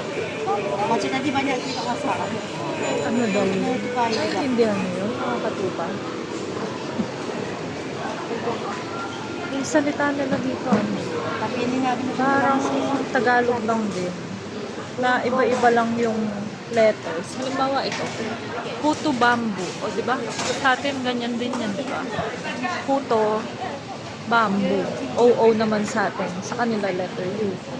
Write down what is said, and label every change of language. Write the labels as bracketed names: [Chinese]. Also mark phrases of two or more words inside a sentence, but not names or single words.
[Malay] Macam tadi banyak kita masak. [Filipino] Ano daw yun? [Malay] Itu kaya. [Filipino] Naintindihan mo yun, mga katupa? Yung salita nila dito, ano? [Malay] Tapi ini nga [Filipino] Parang Tagalog lang din. Na iba-iba lang yung letters. Halimbawa ito, puto bamboo. O, di ba? Sa atin, ganyan din yan, di ba? Puto bamboo. O naman sa atin. Sa kanila, letter U.